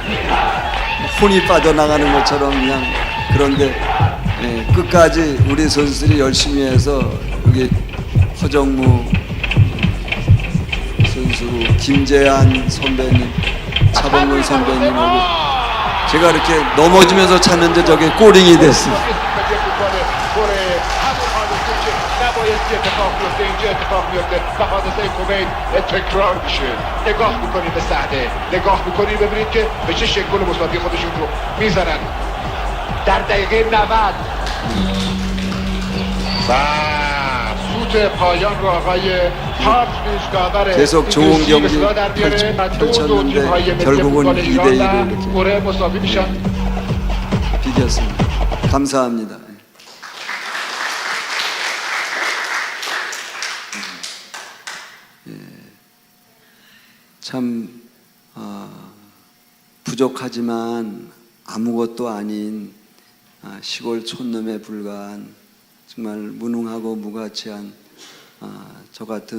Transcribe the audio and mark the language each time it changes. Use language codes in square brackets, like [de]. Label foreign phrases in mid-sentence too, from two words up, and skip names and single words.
[ko] 혼이 빠져나가는 것처럼 그냥. 그런데 끝까지 우리 선수들이 열심히 해서 여기 허정무 선수, 김재한 선배님, 차범근 선배님하고 제가 이렇게 넘어지면서 찼는데 저게 골링이 됐습니다. [fa] اتفاق میفته اینجا اتفاق میفته و حادثه کویت تکرار میشه. نگاه میکنید به صحنه، نگاه میکنید ببینید که به چه شکل گل مساوی خودشون رو میزنن در دقیقه 90 و سوت پایان رو آقای هارت داور [ko] 계속 좋은 경기 펼쳤는데 결국은 2대2로 [fa] 이렇게 مساوی میشن. [ko] 비겼습니다. 감사합니다. 참 부족하지만 아무것도 아닌 시골 촌놈에 불과한 정말 무능하고 무가치한 저 같은